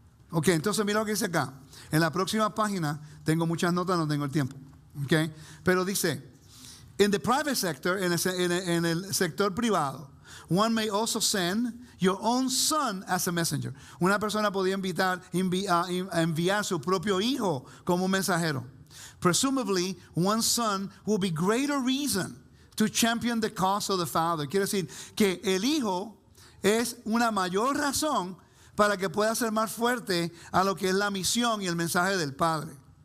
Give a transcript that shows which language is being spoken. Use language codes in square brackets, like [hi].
[es] Ok, entonces mira lo que dice acá. En la próxima página, tengo muchas notas, no tengo el tiempo. Ok, pero dice, [en] in the private sector, [es] en el sector privado, [en] one may also send your own son as a messenger. [es] Una persona podía enviar su propio hijo como un mensajero. [en] Presumably, one son will be greater reason to champion the cause of the father. [es] Quiere decir que el hijo es una mayor razón para que pueda ser más fuerte a lo que es la misión y el mensaje del padre.